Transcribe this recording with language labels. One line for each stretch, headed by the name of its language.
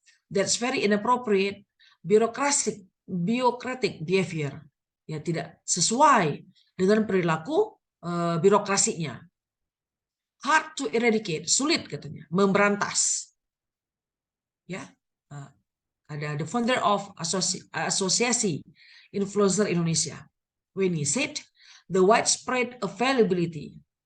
English: That's very inappropriate, bureaucratic behavior.
Indonesian: Ya, tidak sesuai dengan perilaku birokrasinya.
English: Hard to eradicate,
Indonesian: sulit katanya, memberantas.
English: Ya, ada the founder of Asosiasi Influencer Indonesia, Weni, said the widespread availability.